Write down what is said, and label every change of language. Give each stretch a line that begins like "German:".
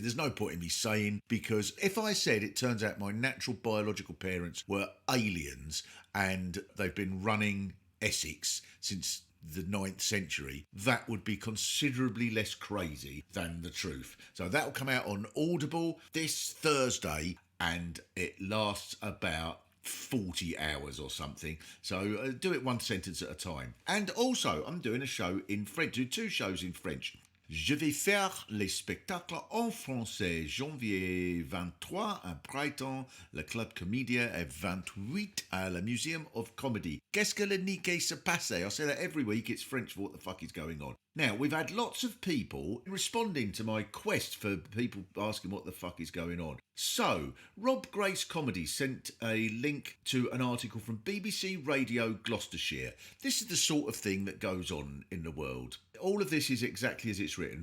English: There's no point in me saying, because if I said it turns out my natural biological parents were aliens and they've been running Essex since the 9th century, that would be considerably less crazy than the truth. So that will come out on Audible this Thursday and it lasts about 40 hours or something, so do it one sentence at a time. And also I'm doing a show in French, do 2 shows in French.
French: Je vais faire les spectacles en français. Janvier 23 à Brighton, le Club Comédia, et 28 à la Museum of Comedy. Qu'est-ce que le niqué se passe?
English: I say that every week. It's French for what the fuck is going on. Now, we've had lots of people responding to my quest for people asking what the fuck is going on. So, Rob Grace Comedy sent a link to an article from BBC Radio Gloucestershire. This is the sort of thing that goes on in the world. All of this is exactly as it's written.